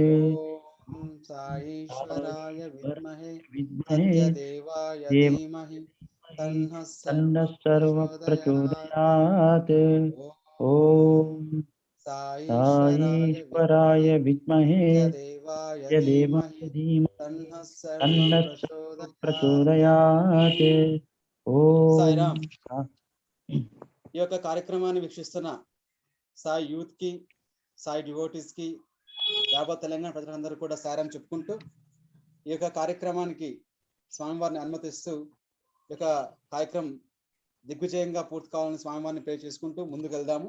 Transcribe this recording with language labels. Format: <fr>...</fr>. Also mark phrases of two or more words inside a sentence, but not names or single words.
<sa>ओम साईश्वराय विद्महे सत्यदेवाय धीमहि तन्नः सर्वः प्रचोदयात्। ओम साईश्वराय विद्महे सत्यदेवाय धीमहि तन्नः सर्वः प्रचोदयात्।</sa> <te>సాయిరామ్. ఈ యొక్క కార్యక్రమాన్ని వీక్షిస్తున్న సాయి యూత్ కి, సాయి డివోటీస్ కి, యావత్ తెలంగాణ ప్రజలందరూ కూడా సాయిరామ్ చెప్పుకుంటూ ఈ యొక్క కార్యక్రమానికి స్వామివారిని అనుమతిస్తూ ఈ యొక్క కార్యక్రమం దిగ్విజయంగా పూర్తి కావాలని స్వామివారిని ప్రే చేసుకుంటూ ముందుకు వెళ్దాము.</te>